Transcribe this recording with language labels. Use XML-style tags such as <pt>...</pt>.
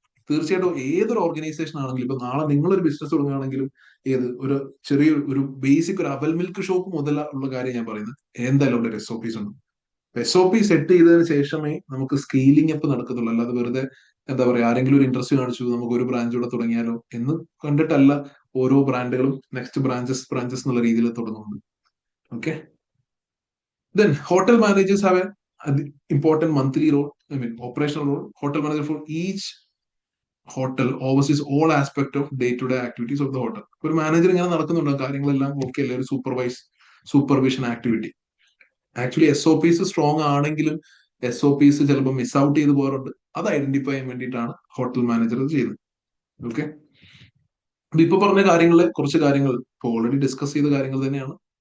<ml>തീർച്ചയായിട്ടും ഏതൊരു ഓർഗനൈസേഷൻ ആണെങ്കിലും, ഇപ്പൊ നാളെ നിങ്ങളൊരു ബിസിനസ് തുടങ്ങുകയാണെങ്കിലും, ഒരു ചെറിയ ഒരു ബേസിക് ഒരു അവൽ മിൽക്ക് ഷോപ്പ് മുതൽ ഉള്ള കാര്യം ഞാൻ പറയുന്നത്, എന്തായാലും അവിടെ SOPs ഉണ്ട്. SOP സെറ്റ് ചെയ്തതിന് ശേഷമേ നമുക്ക് സ്കെയിലിംഗ് അപ്പ് നടക്കത്തുള്ളൂ. അല്ലാതെ വെറുതെ എന്താ പറയാ, ആരെങ്കിലും ഒരു ഇൻട്രസ്റ്റ് കാണിച്ചു നമുക്ക് ഒരു ബ്രാഞ്ച് കൂടെ തുടങ്ങിയാലോ എന്ന് കണ്ടിട്ടല്ല ഓരോ ബ്രാൻഡുകളും നെക്സ്റ്റ് ബ്രാഞ്ചസ് എന്നുള്ള രീതിയിൽ തുടങ്ങുന്നത്.</ml> <en>Okay, then hotel managers have an important monthly role, I mean operational role. Hotel manager for each hotel oversees all aspect of day to day activities of the hotel.</en> <ml>ഒരു manager ഇങ്ങനെ നടക്കുന്നുണ്ട്, കാര്യങ്ങളെല്ലാം okay അല്ലേ, ഒരു supervision activity. Actually SOPs strong ആണെങ്കിലും SOPs ചിലപ്പോൾ miss out ചെയ്ത് പോകാറുണ്ട്. അത് ഐഡന്റിഫൈ ചെയ്യാൻ വേണ്ടിയിട്ടാണ് ഹോട്ടൽ മാനേജർ ചെയ്യുന്നത്. ഓക്കെ, ഇപ്പൊ പറഞ്ഞ കാര്യങ്ങളിലെ കുറച്ച് കാര്യങ്ങൾ ഇപ്പൊ ഓൾറെഡി ഡിസ്കസ് ചെയ്ത കാര്യങ്ങൾ തന്നെയാണ്.</ml>